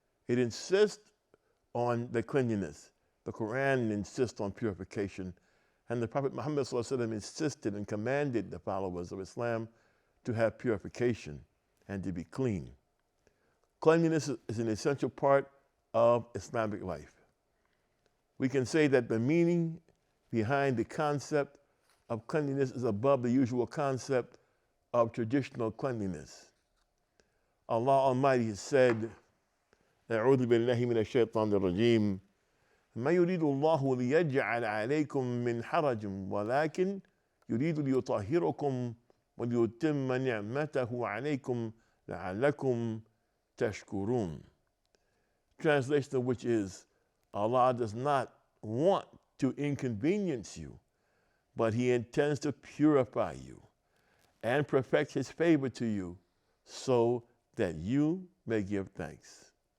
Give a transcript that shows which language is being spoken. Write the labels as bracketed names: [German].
[English] It insists on the cleanliness. The Quran insists on purification, and the Prophet Muhammad ﷺ insisted and commanded the followers of Islam to have purification and to be clean. Cleanliness is an essential part of Islamic life. We can say that the meaning behind the concept of cleanliness is above the usual concept of traditional cleanliness. Allah Almighty has said, [Arabic] أعوذ بالله من الشيطان الرجيم ما يريد الله ليجعل عليكم من حرج ولكن يريد ليطهركم وليتم نعمته عليكم لعلكم tashkurun. [English] Translation of which is, Allah does not want to inconvenience you, but He intends to purify you and perfect His favor to you so that you may give thanks.